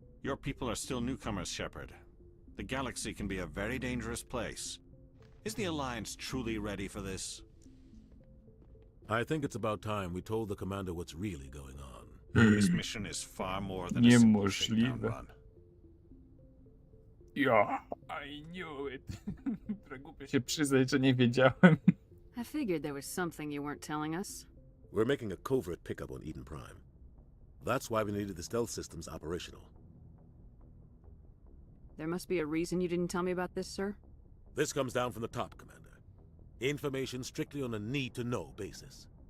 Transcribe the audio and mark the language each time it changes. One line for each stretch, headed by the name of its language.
English: Your people are still newcomers, Shepard. The galaxy can be a very dangerous place. Is the Alliance truly ready for this? I think it's about time we told the commander what's really going on. This mission is far more than a simple shakedown run. Ja, I knew it.
Polish: Głupio się przyznać, że nie wiedziałem.
English: I figured there was something you weren't telling us. We're making a covert pickup on Eden Prime. That's why we needed the stealth systems operational. There must be a reason you didn't tell me about this, sir? This comes down from the top, Commander. Information strictly on a need-to-know basis.